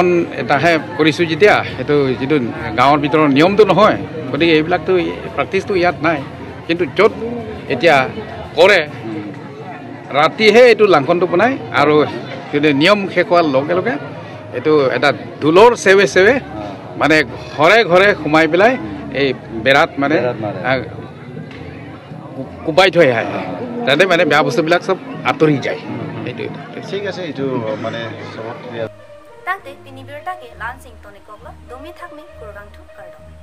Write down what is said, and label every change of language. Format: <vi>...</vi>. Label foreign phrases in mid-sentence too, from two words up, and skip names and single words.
<as>এটাহে কৰিছোঁ যেতিয়া সেইটো যিটো গাঁৱৰ ভিতৰৰ নিয়মটো নহয় গতিকে এইবিলাকতো প্ৰেক্টিচটো ইয়াত নাই কিন্তু য'ত এতিয়া কৰে ৰাতিহে এইটো লাংখনটো বনায় আৰু কিন্তু নিয়ম শেষ হোৱাৰ লগে লগে এইটো এটা ঢোলৰ চেৱে চেৱে মানে ঘৰে ঘৰে সোমাই পেলাই এই বেৰাত মানে কোবাই থৈ আহে তাতে মানে বেয়া বস্তুবিলাক চব আঁতৰি যায় এইটো ঠিক আছে এইটো মানে</as> <mjw>Tante, pinibirta ke lansing tone kokla, domi thakmi kurgang thu kardo.</mjw>